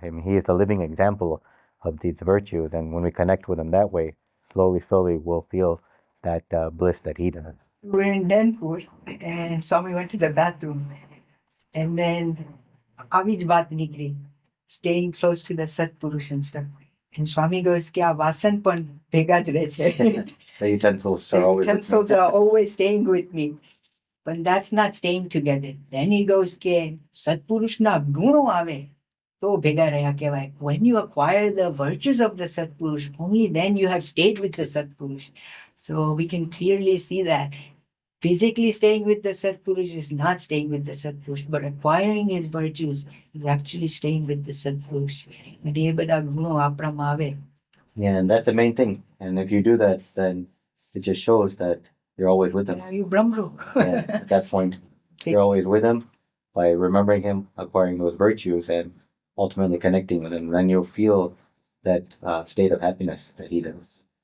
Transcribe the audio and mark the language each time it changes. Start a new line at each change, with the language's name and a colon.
English: I mean, he is a living example of these virtues. And when we connect with him that way, slowly, we'll feel that bliss that he does. We were in Denpur and Swami went to the bathroom and then
Gujarati: આવી જ વાત નીકળી,
English: staying close to the Satpurush and stuff. And Swami goes
Gujarati: કે આ વાસન પણ ભેગા જ રહે છે.
English: The utensils The are always utensils are always staying with me. But that's not staying together. Then he goes
Gujarati: કે સત્પુરુષના ગુણો આવે તો ભેગા રહ્યા કહેવાય.
English: When you acquire the virtues of the Satpurush, only then you have stayed with the Satpurush. So we can clearly see that physically staying with the Satpurush is not staying with the Satpurush, but acquiring his virtues is actually staying with the Satpurush. And
Gujarati: એ બધા ગુણો આપણામાં આવે.
English: Yeah, and that's the main thing. And if you do that, then it just shows that you're always with him. Now you Brahmru. Yeah, at that point, you're always with him by remembering him, acquiring those virtues, and ultimately connecting with him. Then you'll feel that state of happiness that he does.